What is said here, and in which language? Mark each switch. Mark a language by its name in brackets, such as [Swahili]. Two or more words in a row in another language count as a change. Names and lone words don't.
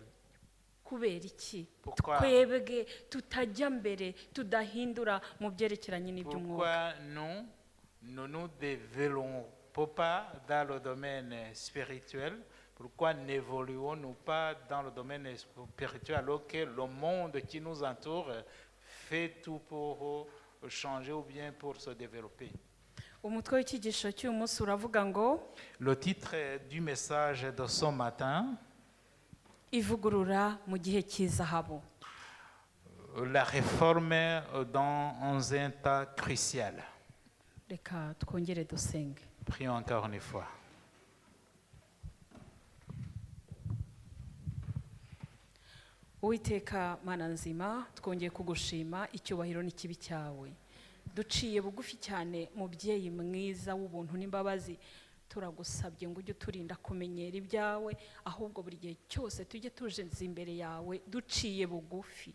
[Kinyarwanda] Kubera iki [French] Pourquoi? [Kinyarwanda] twebwe tutajya mbere tudahindura mu byerekeranye n'iby'umwuka? [French] Pourquoi nous ne nous développons pas dans le domaine spirituel, pourquoi n'évoluons-nous pas dans le domaine spirituel alors que le monde qui nous entoure fait tout pour changer ou bien pour se développer? [Kinyarwanda] umutwe w'icyigisho cy'uyu munsi uravuga ngo [French] Le titre du message de ce matin, [Kinyarwanda] ivugurura mu gihe cy'izahabu. [French] la réforme dans un temps crucial. [Kinyarwanda] Reka twongere dusenge. [French] Prions encore une fois. [Kinyarwanda] Uwiteka Mana nzima, twongeye kugushima icyubahiro n'ikibi cyawe. Duciye bugufi cyane mubyeyi mwiza w'ubuntu n'imbabazi, turagusabye ngo ujye uturinda kumenyera ibyawe, ahubwo buri gihe cyose tujye tujenza imbere yawe duciye bugufi.